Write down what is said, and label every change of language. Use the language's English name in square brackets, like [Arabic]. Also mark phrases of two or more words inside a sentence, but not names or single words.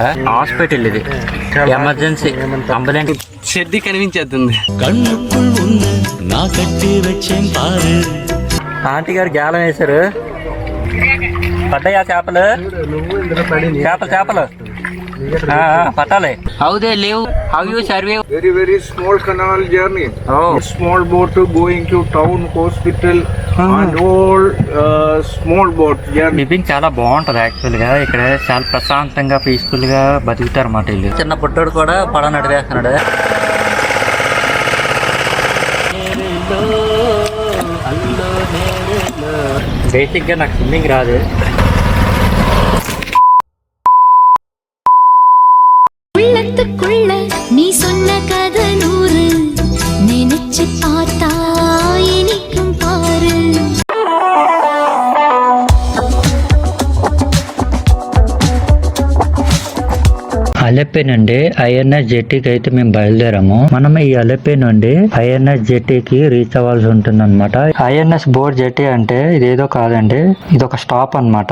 [English] హాస్పిటల్ ఇది emergency ambulance [Telugu] షెడ్డి కనిపించేస్తుంది. ఆంటీ గారు గాలం వేశారు. పడ్డాయా చేపలు? చేపలు పట్టాలి. [English] How they live, how you survive? Very small canal journey. Small boat going to town, hospital, and all small boat journey. [Telugu] లివింగ్ చాలా బాగుంటది యాక్చువల్ గా. ఇక్కడ చాలా ప్రశాంతంగా పీస్ఫుల్ గా బతుకుతారు అన్నమాట వీళ్ళు. చిన్న పుట్టోడు కూడా పడ నడివేస్తున్నాడు. బేసిక్ గా నాకు స్విమ్మింగ్ రాదు. [Tamil] நீ சொன்ன கதை 100 நினைச்சு பார்த்தா இனிக்கும் பாரு. [Telugu] అలెప్పే నుండి ఐఎన్ఎస్ జెట్టీకి అయితే మేము బయలుదేరాము. మనం ఈ అలెప్పే నుండి ఐఎన్ఎస్ జెట్టీకి రీచ్ అవ్వాల్సి ఉంటుంది అనమాట. ఐఎన్ఎస్ బోర్డ్ జెట్టీ అంటే ఇదేదో కాదండి, ఇది ఒక స్టాప్ అన్నమాట.